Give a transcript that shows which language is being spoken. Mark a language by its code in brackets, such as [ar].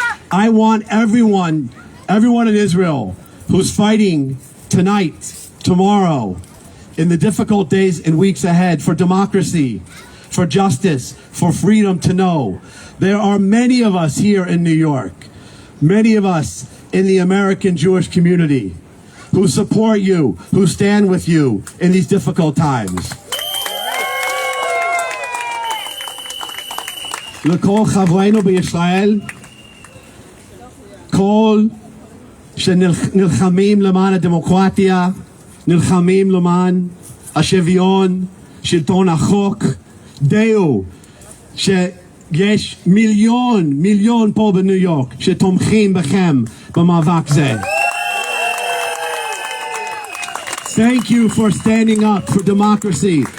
[en] I want everyone in Israel who's fighting tonight, tomorrow, in the difficult days and weeks ahead for democracy, for justice, for freedom to know there are many of us here in New York, many of us in the American Jewish community who support you, who stand with you in these difficult times. [he] לכל חברינו בישראל, כל שנלחמים למען הדמוקרטיה, נלחמים למען השוויון, שלטון החוק, דעו שיש מיליון פה בניו יורק שתומכים בכם במאבק זה. [en] Thank you for standing up for democracy.